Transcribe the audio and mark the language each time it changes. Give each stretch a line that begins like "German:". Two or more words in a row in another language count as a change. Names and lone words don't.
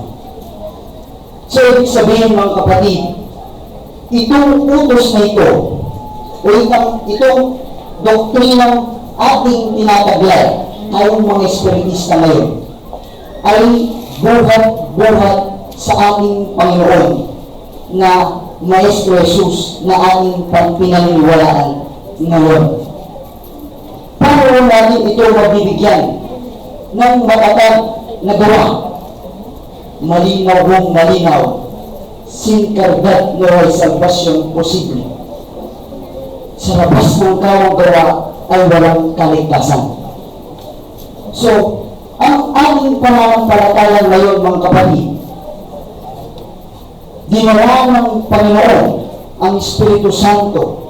Filipino: So, ibig sabihin mga kapatid, itong utos na ito o itong doktrinang ating tinataglay tayong mga espiritista ngayon ay buhat-buhat sa ating Panginoon na Maestro Jesus na ating pinaniniwalaan ngayon. Paano natin ito mabibigyan ng matatag na gawa? Malinaw hong malinaw,
Spanish: sin cargat no hay salvasyon posible.
Filipino: Sa labas ng kawang gawa ay walang kaligtasan. So, ang ating pananampalataya ngayon mga kapatid, dinala ng Panginoon ang Espiritu Santo